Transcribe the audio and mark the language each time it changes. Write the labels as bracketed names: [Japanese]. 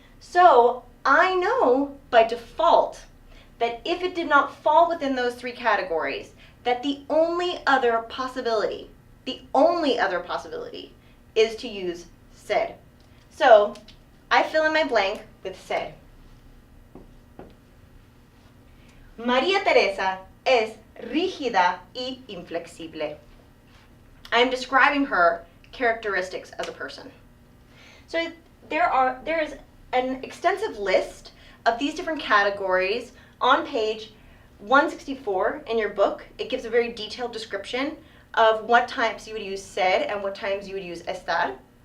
[English] So I know by default that if it did not fall within those 3 categories, that the only other possibility is to use ser. So I fill in my blank with ser. [Spanish] María Teresa es rígida y inflexible. [English] I'm describing her characteristics as a person. So there is an extensive list of these different categories on page 164 in your book. It gives a very detailed description of what times you would use ser and what times you would use estar.